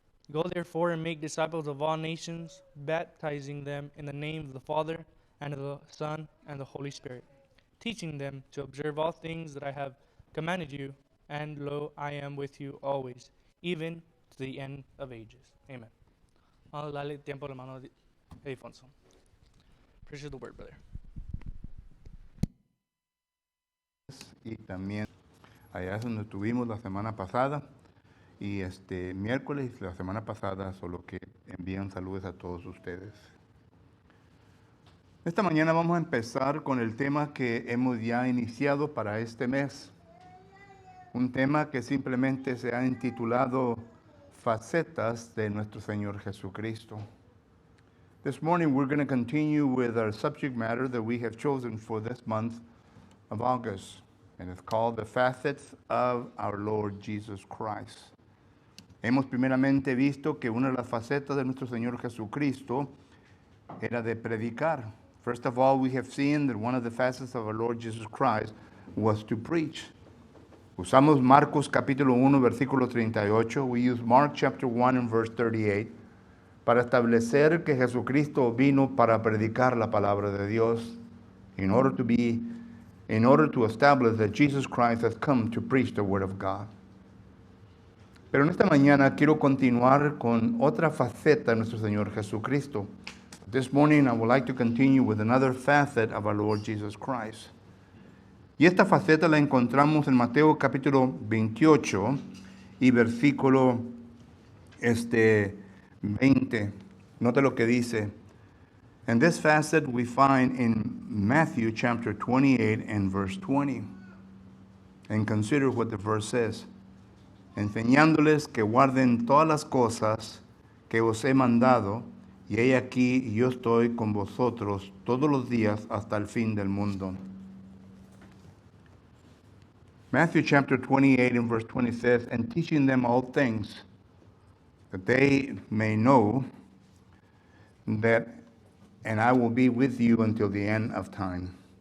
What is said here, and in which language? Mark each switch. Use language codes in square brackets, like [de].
[en] Go therefore and make disciples of all nations, baptizing them in the name of the Father, and of the Son, and the Holy Spirit, teaching them to observe all things that I have commanded you, and lo, I am with you always, even to the end of ages. Amen. I'll [es] darle tiempo al hermano Edifonso. [en] Appreciate the word, brother. [es] Y también allá es donde estuvimos la semana pasada y miércoles y la semana pasada, solo que envían saludos a todos ustedes. Esta mañana vamos a empezar con el tema que hemos ya iniciado para este mes. Un tema que simplemente se ha intitulado Facetas de nuestro Señor Jesucristo. [en] This morning we're going to continue with our subject matter that we have chosen for this month of August, and it's called The Facets of Our Lord Jesus Christ. [es] Hemos primeramente visto que una de las facetas de nuestro Señor Jesucristo era de predicar. [en] First of all, we have seen that one of the facets of our Lord Jesus Christ was to preach. [es] Usamos Marcos capítulo 1, versículo 38. [en] We use Mark chapter 1 and verse 38 [es] para establecer que Jesucristo vino para predicar la palabra de Dios, [en] in order to establish that Jesus Christ has come to preach the word of God. [es] Pero en esta mañana quiero continuar con otra faceta de nuestro Señor Jesucristo. [en] This morning I would like to continue with another facet of our Lord Jesus Christ. [es] Y esta faceta la encontramos en Mateo capítulo 28 y versículo 20. Note lo que dice. [en] And this facet we find in Matthew chapter 28 and verse 20. And consider what the verse says. [es] Enseñándoles que guarden todas las cosas que os he mandado, y he aquí yo estoy con vosotros todos los días hasta el fin del mundo. [en] Matthew chapter 28 and verse 20 says, and teaching them all things, that they may know that, and I will be with you until the end of time.